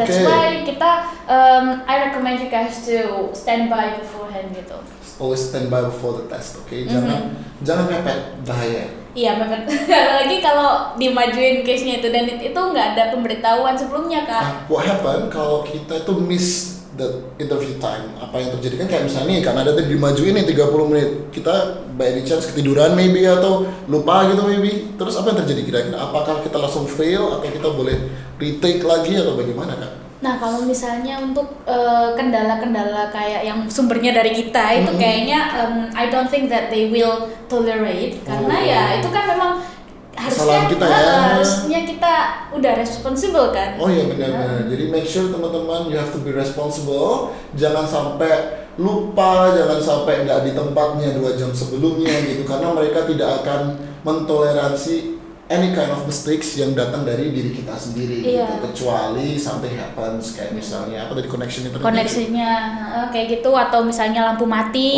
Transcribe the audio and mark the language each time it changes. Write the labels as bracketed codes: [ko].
[en] that's why [id] kita [en] I recommend you guys to stand by beforehand gitu. Always stand by before the test, oke? Mm-hmm. [id] Jangan mepet, bahaya. Iya, mepet. Apalagi kalau dimajuin case-nya itu dan itu nggak ada pemberitahuan sebelumnya Kak. Nah, [en] what happen [id] kalau kita itu [en] miss the interview time? [id] Apa yang terjadi kan kayak misalnya nih, karena ada dimajuin nih 30 menit, kita [en] by any chance [id] ketiduran maybe atau lupa gitu maybe, terus apa yang terjadi kira-kira? Apakah kita langsung fail atau kita boleh retake lagi atau bagaimana Kak? Nah, kalau misalnya untuk kendala-kendala kayak yang sumbernya dari kita itu kayaknya [en] I don't think that they will tolerate [id] karena ya itu kan memang Kesalahan kita ya. harusnya kita udah responsible kan. Oh iya benar-benar. Jadi [en] make sure [id] teman-teman [en] you have to be responsible. [id] Jangan sampai lupa, jangan sampai nggak di tempatnya 2 jam sebelumnya gitu. Karena mereka tidak akan mentoleransi [en] any kind of mistakes [id] yang datang dari diri kita sendiri Iya. gitu. Kecuali [en] something happens [id] kayak misalnya apa tadi connection internet. Koneksinya kayak gitu atau misalnya lampu mati.